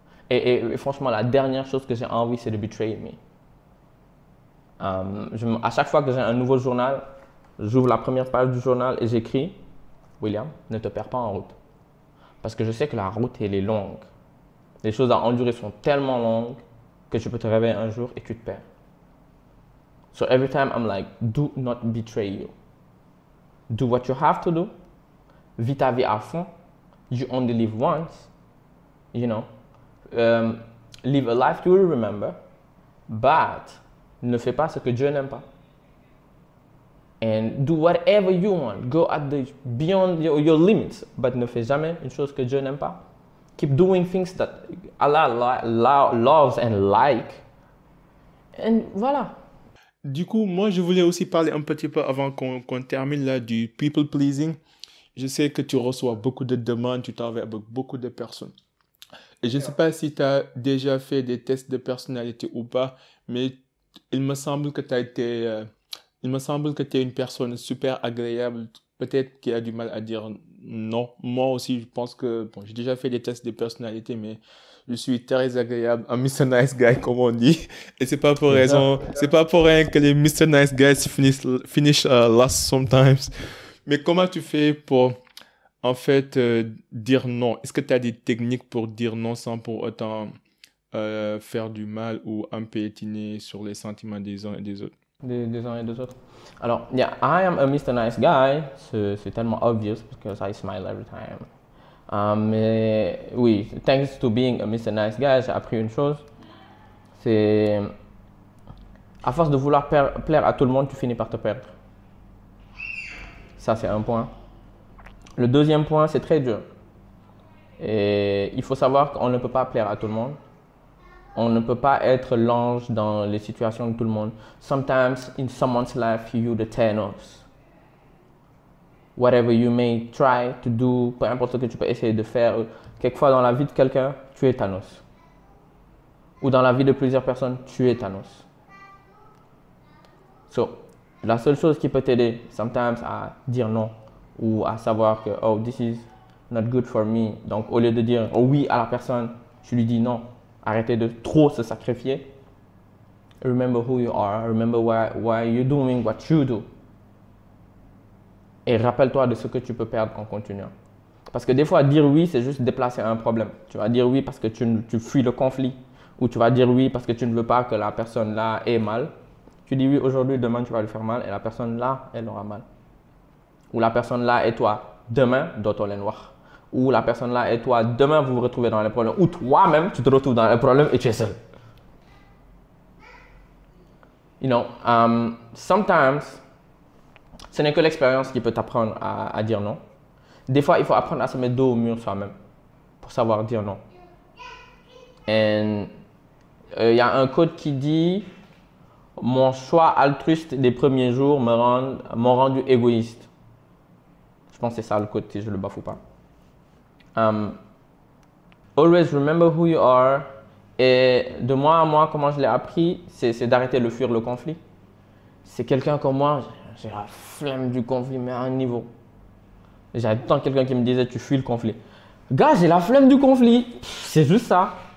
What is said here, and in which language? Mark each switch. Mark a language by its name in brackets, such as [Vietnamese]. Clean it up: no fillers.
[French] Et franchement, la dernière chose que j'ai envie, c'est de [English] betray me. [French] À chaque fois que j'ai un nouveau journal, j'ouvre la première page du journal et j'écris « William, ne te perds pas en route. » Parce que je sais que la route, elle est longue. Les choses à endurer sont tellement longues que tu peux te réveiller un jour et tu te perds. [English] So every time I'm like, do not betray you. Do what you have to do. [French] Vis ta vie à fond. [English] You only live once. you know, live a life you will remember, but [French] ne fais pas ce que Dieu n'aime pas. [English] And do whatever you want. Go at the beyond your limits, but [French] ne fais jamais une chose que Dieu n'aime pas. [English] Keep doing things that Allah loves and like. [French] And voilà. Du coup, moi, je voulais aussi parler un petit peu avant qu'on termine là du [English] people pleasing. [French] Je sais que tu reçois beaucoup de demandes, tu travailles avec beaucoup de personnes. Et je ne sais pas si tu as déjà fait des tests de personnalité ou pas, mais il me semble que tu as été... il me semble que tu es une personne super agréable, peut-être qui a du mal à dire non. Moi aussi, je pense que bon, j'ai déjà fait des tests de personnalité, mais je suis très agréable, un Mr. Nice Guy, comme on dit. Et c'est pas pour rien que les Mr. [English] Nice Guys finish last sometimes. [French] Mais comment tu fais pour, en fait, dire non? Est-ce que tu as des techniques pour dire non sans pour autant faire du mal ou empiétiner sur les sentiments des uns et des autres? Des uns et des autres. Alors, [English] yeah, I am a Mr. Nice Guy. [French] C'est tellement [English] obvious because I smile every time. [French] Mais oui, [English] thanks to being a Mr. Nice Guy, [French] j'ai appris une chose. C'est à force de vouloir plaire à tout le monde, tu finis par te perdre. Ça, c'est un point. Le deuxième point, c'est très dur. Et il faut savoir qu'on ne peut pas plaire à tout le monde. On ne peut pas être l'ange dans les situations de tout le monde. [English] Sometimes in someone's life, you're the Thanos. Whatever you may try to do, [French] peu importe ce que tu peux essayer de faire, quelquefois dans la vie de quelqu'un, tu es Thanos. Ou dans la vie de plusieurs personnes, tu es Thanos. So, la seule chose qui peut t'aider, [English] sometimes, [French] à dire non ou à savoir que, [English] oh, this is not good for me. [French] Donc, au lieu de dire oh, oui à la personne, tu lui dis non. Arrêtez de trop se sacrifier. [English] Remember who you are. Remember why you're doing what you do. [French] Et rappelle-toi de ce que tu peux perdre en continuant. Parce que des fois, dire oui, c'est juste déplacer un problème. Tu vas dire oui parce que tu fuis le conflit. Ou tu vas dire oui parce que tu ne veux pas que la personne là ait mal. Tu dis oui aujourd'hui, demain tu vas lui faire mal et la personne là, elle aura mal. Ou la personne là et toi, demain, [Wolof] dootoo leen wax. [French] Ou la personne là et toi, demain vous vous retrouvez dans les problèmes. Ou toi-même, tu te retrouves dans les problèmes et tu es seul. [English] You know, sometimes, [French] ce n'est que l'expérience qui peut t'apprendre à dire non. Des fois, il faut apprendre à se mettre dos au mur soi-même pour savoir dire non. Et il y a un quote qui dit « Mon choix altruiste des premiers jours m'ont rendu égoïste. » Je pense que c'est ça le quote, si je ne le bafoue pas. [English] Always remember who you are. [French] Et de moi à moi, comment je l'ai appris, c'est d'arrêter de fuir le conflit. C'est quelqu'un comme moi, j'ai la flemme du conflit, mais à un niveau. J'avais tout le temps quelqu'un qui me disait, tu fuis le conflit. Gars, j'ai la flemme du conflit. C'est juste ça.